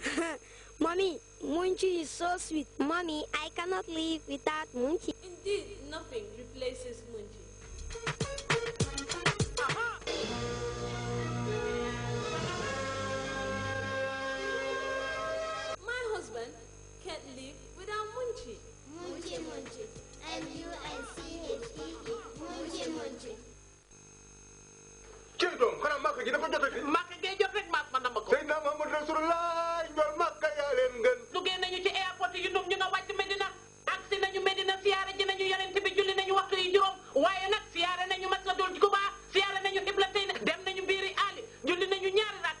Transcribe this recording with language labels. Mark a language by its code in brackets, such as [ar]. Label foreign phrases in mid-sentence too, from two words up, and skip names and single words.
[en] Mommy, Munchi is so sweet. Mommy, I cannot live without Munchi. Indeed, nothing replaces Munchi. My husband can't live without Munchi. Munchi, Munchi. M-U-N-C-H-E-E. Munchi, Munchi. [wo] Cildom, xanaa Makka gi dafa jotati. Makka gee jot rek maak man dama ko. Seydina Muhammad Rasulullah ñool Makka yaa leen gën. duggee nañu ci airport yi ñu nga wàcc Medina. agsi nañu Medina siyaare ji nañu yonent bi julli nañu waxtu yi juróom. waaye nag siyaare nañu Masjidul Quba siyaare nañu Qiblatayni dem nañu biiri Ali julli nañu ñaari rakka.